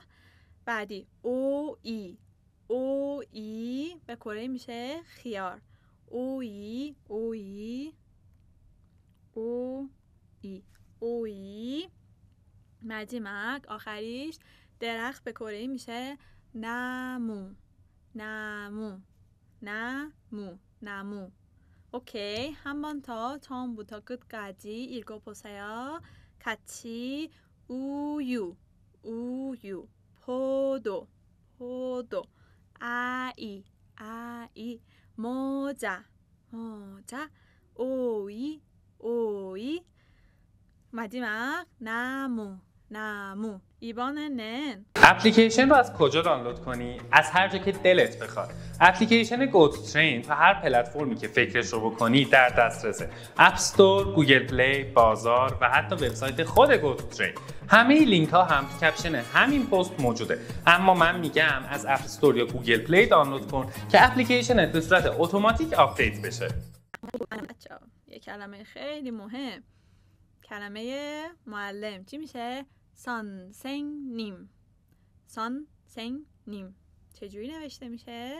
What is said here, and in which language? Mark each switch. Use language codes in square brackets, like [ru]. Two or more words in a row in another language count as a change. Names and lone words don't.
[fa] بعدی اویی. اویی به کره میشه خیار. اویی. مجمع آخریش درخت به کره میشه نمو. [ko] 오케이. 한 번 더 처음부터 끝까지 읽어보세요. 같이 우유, 포도, 아이, 모자, 오이, 마지막 나무. 이번에는 [fa] اپلیکیشن رو از کجا دانلود کنی؟ از هر جا که دلت بخواد. اپلیکیشن گوت‌ترین تو هر پلتفرمی که فکرش رو بکنی در دسترسه. اپ استور، گوگل پلی، بازار و حتی وبسایت خود گوت‌ترین. همه لینک ها هم تو کپشن همین پست موجوده. اما من میگم از اپ استور یا گوگل پلی دانلود کن که اپلیکیشنت به صورت اتوماتیک آپدیت بشه. یه کلمه خیلی مهم. کلمه معلم چی میشه؟ 선생님. چجوری نوشته میشه؟